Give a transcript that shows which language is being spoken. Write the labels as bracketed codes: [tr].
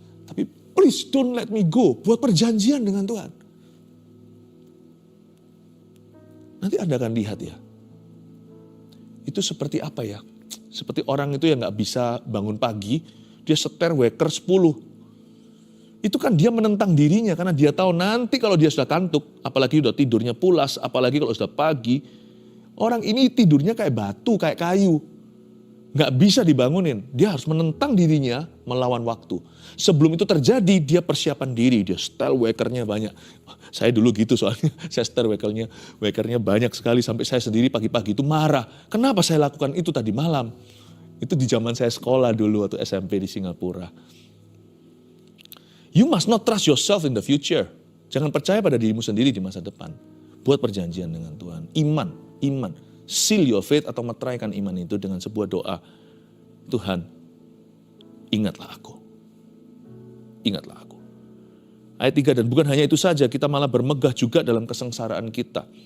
[id] Tapi [en] please don't let me go. [id] Buat perjanjian dengan Tuhan. Nanti Anda akan lihat ya. Itu seperti apa ya? Seperti orang itu yang gak bisa bangun pagi. Dia seter waker 10. Itu kan dia menentang dirinya karena dia tahu nanti kalau dia sudah kantuk, apalagi sudah tidurnya pulas, apalagi kalau sudah pagi, orang ini tidurnya kayak batu, kayak kayu. Nggak bisa dibangunin, dia harus menentang dirinya melawan waktu. Sebelum itu terjadi, dia persiapan diri, dia setel wakernya banyak. Saya dulu gitu soalnya, saya setel wakernya banyak sekali sampai saya sendiri pagi-pagi itu marah. Kenapa saya lakukan itu tadi malam? Itu di zaman saya sekolah dulu waktu SMP di Singapura. [en] You must not trust yourself in the future. [id] Jangan percaya pada dirimu sendiri di masa depan. Buat perjanjian dengan Tuhan. Iman. [en] Seal your faith [id] atau meteraikan iman itu dengan sebuah doa. Tuhan, ingatlah aku. Ingatlah aku. Ayat 3, dan bukan hanya itu saja, kita malah bermegah juga dalam kesengsaraan kita.